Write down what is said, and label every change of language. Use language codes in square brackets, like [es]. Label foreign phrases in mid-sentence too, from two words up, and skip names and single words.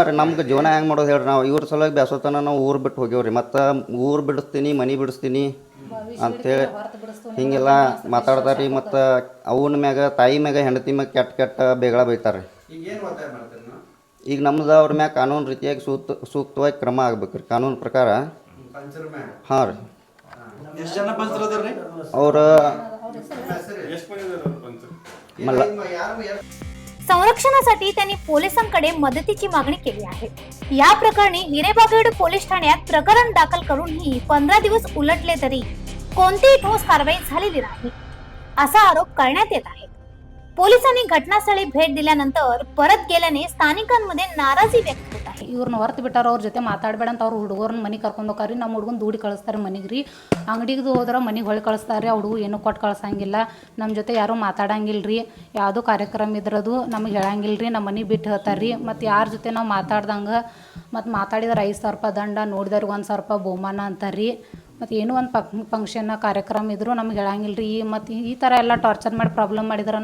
[kn] ರೀ ನಮ್ಗೆ ಜೀವನ ಹೆಂಗೆ ಮಾಡೋದು ಹೇಳ್ರಿ ನಾವು ಇವ್ರ ಸಲುವಾಗಿ ಬ್ಯಾಸೋತನ ನಾವು ಊರು ಬಿಟ್ಟು ಹೋಗ್ಯವ್ರಿ ಮತ್ತು ಊರು ಬಿಡಿಸ್ತೀನಿ ಮನೆ ಬಿಡಿಸ್ತೀನಿ ಅಂಥೇಳಿ ಹೀಗೆಲ್ಲ ಮಾತಾಡ್ತಾರೆ ರೀ ಮತ್ತು ಅವನ ಮ್ಯಾಗ ತಾಯಿ ಮ್ಯಾಗ ಹೆಂಡತಿ ಮ್ಯಾಗ ಕೆಟ್ಟ ಬೇಗಳ ಬೈತಾರೆ ಈಗ ನಮ್ದು ಅವ್ರ ಮ್ಯಾಗ ಕಾನೂನು ರೀತಿಯಾಗಿ ಸೂಕ್ತವಾಗಿ ಕ್ರಮ ಆಗ್ಬೇಕು ರೀ ಕಾನೂನು ಪ್ರಕಾರ ಹಾಂ ರೀ ಅವ್ರ ಮಲ್ಲ [mr] संरक्षणासाठी त्यांनी पोलिसांकडे मदतीची मागणी केली आहे. या प्रकरणी हिरेबागेवाडी पोलीस ठाण्यात प्रकरण दाखल करूनही 15 दिवस उलटले तरी कोणतीही ठोस कारवाई झालेली नाही असा आरोप करण्यात येत आहे. पोलिसांनी घटनास्थळी भेट दिल्यानंतर परत गेल्याने स्थानिकांमध्ये नाराजी व्यक्त होत आहे. [kn] ಇವ್ರನ್ನ ಹೊರತು ಬಿಟ್ಟಾರ ಅವ್ರ ಜೊತೆ ಮಾತಾಡಬೇಡ ಅಂತ ಅವ್ರು ಹುಡುಗರನ್ನ ಮನೆಗೆ ಕರ್ಕೊಂಡು ಹೋಗ್ರಿ ನಮ್ಮ ಹುಡುಗನ ದೂಡಿ ಕಳಿಸ್ತಾರೆ ಮನೆಗೆ ರೀ ಅಂಗಡಿಗೆ ಹೋದ್ರೆ ಮನೆಗೆ ಹೊಳಿ ಕಳಿಸ್ತಾರೆ ಹುಡುಗ ಏನೂ ಕೊಟ್ಟು ಕಳ್ಸಂಗಿಲ್ಲ ನಮ್ಮ ಜೊತೆ ಯಾರೂ ಮಾತಾಡಂಗಿಲ್ಲ ರೀ ಯಾವುದೋ ಕಾರ್ಯಕ್ರಮ ಇದ್ರದು ನಮಗೆ ಹೇಳಂಗಿಲ್ಲ ರೀ ನಮ್ಮ ಮನೆ ಬಿಟ್ಟು ಹೇಳ್ತಾರೆ ರೀ ಮತ್ತು ಯಾರ ಜೊತೆ ನಾವು ಮಾತಾಡ್ದಂಗೆ ಮತ್ತು ಮಾತಾಡಿದ್ರೆ 5,000 ರೂಪಾಯಿ ದಂಡ ನೋಡಿದವ್ರಿಗೆ 1,000 ರೂಪಾಯಿ ಬಹುಮಾನ ಅಂತಾರೆ ರೀ ಮತ್ತು ಏನೋ ಒಂದು ಫಂಕ್ಷನ್ ಕಾರ್ಯಕ್ರಮ ಇದ್ದರೂ ನಮ್ಗೆ ಹೇಳಂಗಿಲ್ಲ ರೀ ಮತ್ತು ಈ ಥರ ಎಲ್ಲ ಟಾರ್ಚರ್ ಮಾಡಿ ಪ್ರಾಬ್ಲಮ್ ಮಾಡಿದ್ರೆ